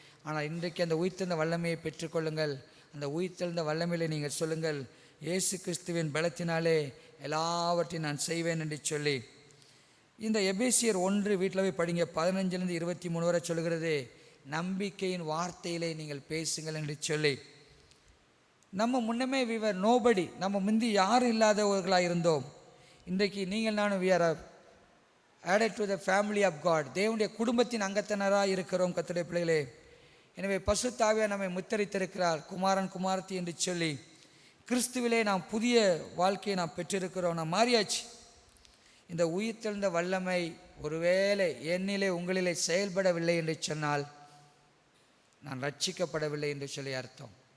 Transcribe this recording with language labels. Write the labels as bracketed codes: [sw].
[ta] ஆனால் இன்றைக்கு அந்த உயிர்த்தெழுந்த வல்லமையை பெற்றுக்கொள்ளுங்கள். அந்த உயிர்த்தெழுந்த வல்லமையிலே நீங்கள் சொல்லுங்கள், இயேசு கிறிஸ்துவின் பலத்தினாலே எல்லாவற்றையும் நான் செய்வேன் என்று சொல்லி. இந்த எபேசியர் 1 வீட்டில் போய் படிங்க, 15 23 வரை சொல்கிறது, நம்பிக்கையின் வார்த்தையிலே நீங்கள் பேசுங்கள் என்று சொல்லி. நம்ம முன்னமே [en] we were nobody, [ta] நம்ம முந்தி யாரும் இல்லாதவர்களாக இருந்தோம். இன்றைக்கு நீங்கள் நானும் [en] we are added to the family of God. [ta] தேவனுடைய குடும்பத்தின் அங்கத்தினராக இருக்கிறோம் கர்த்தருடைய பிள்ளைகளே. எனவே பரிசுத்த ஆவியானவர் நம்மை முத்தரித்திருக்கிறார், குமாரன் குமாரத்தி என்று சொல்லி. கிறிஸ்துவிலே நாம் புதிய வாழ்க்கையை நாம் பெற்றிருக்கிறோம், நாம் மாறியாச்சு. இந்த உயிர்த்தெழுந்த வல்லமை ஒருவேளை என்னிலே உங்களிலே செயல்படவில்லை என்று சொன்னால் நான் ரட்சிக்கப்படவில்லை என்று சொல்லி அர்த்தம்.